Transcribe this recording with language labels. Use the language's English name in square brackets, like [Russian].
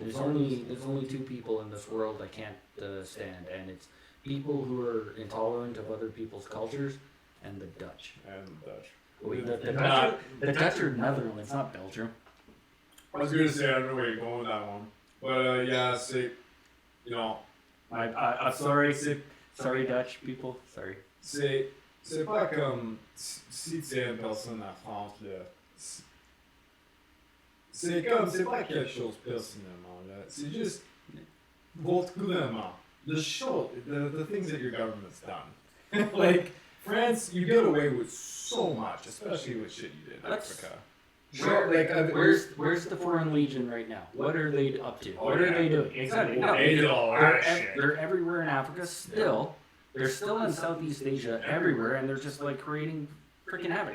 [English] there's only two people in this world I can't stand, and it's people who are intolerant of other people's cultures, and the Dutch. And Dutch. Wait, the Dutch are Netherlands, not Belgium. I was gonna say I don't know where you're going with that one, but yeah, see, you know, I'm sorry, Dutch people, sorry. [French] c'est pas comme si tu es une personne à France là. C'est pas quelque chose personnellement là. C'est juste votre gouvernement. [English] The things that your government's done. Like France, you get away with so much, especially with shit you did in Africa. Sure, like where's the Foreign Legion right now? What are they up to? What are they doing? Exactly. No, They did a lot of shit. they're everywhere in Africa still. They're still in Southeast Asia everywhere, and they're just like creating freaking havoc.